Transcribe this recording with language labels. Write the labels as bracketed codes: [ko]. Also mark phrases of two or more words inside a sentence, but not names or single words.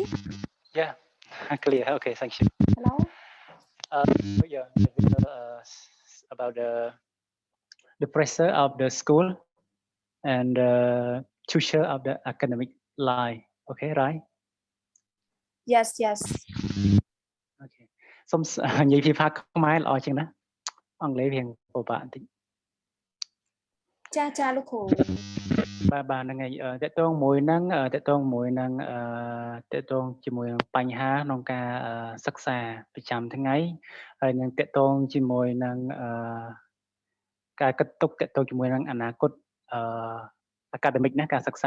[en] Yeah, clear. Okay, thank you. Hello. Yeah, about the pressure of the school and the future of the academic life. Okay, right? Yes. Okay. [km] សូមនិយាយភាសាខ្មែរល្អជាងណាអង់គ្លេសរៀងពិបាកបន្តិច ចាលោកគ្រូ បាទហ្នឹងហើយតកតងមួយហ្នឹងតកតងជាមួយនឹងបញ្ហាក្នុងការសិក្សាប្រចាំថ្ងៃហើយនឹងតកតងជាមួយនឹងការគិតទុកតកតងជាមួយនឹងអនាគតacademic ណាការសិក្សា